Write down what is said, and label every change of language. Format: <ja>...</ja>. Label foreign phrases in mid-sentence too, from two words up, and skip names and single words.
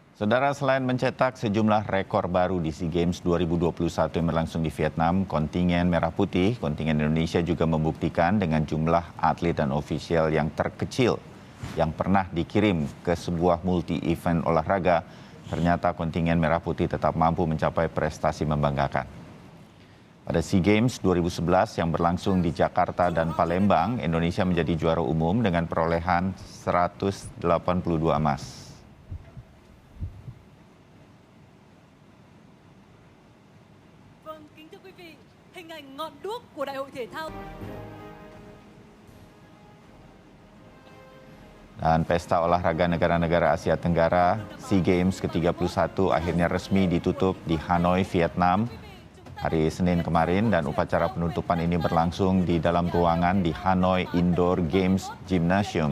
<id>Saudara, selain mencetak sejumlah rekor baru di SEA Games 2021 yang berlangsung di Vietnam, kontingen Merah Putih, kontingen Indonesia juga membuktikan dengan jumlah atlet dan ofisial yang terkecil yang pernah dikirim ke sebuah multi-event olahraga, ternyata kontingen Merah Putih tetap mampu mencapai prestasi membanggakan. Pada SEA Games 2011 yang berlangsung di Jakarta dan Palembang, Indonesia menjadi juara umum dengan perolehan 182 emas.</id> <vi>Kính thưa quý vị, hình ảnh ngọn đuốc của Đại hội Thể thao.</vi> <id>Dan pesta olahraga negara-negara Asia Tenggara SEA Games ke-31 akhirnya resmi ditutup di Hanoi, Vietnam hari Senin kemarin, dan upacara penutupan ini berlangsung di dalam ruangan di Hanoi Indoor Games Gymnasium.</id>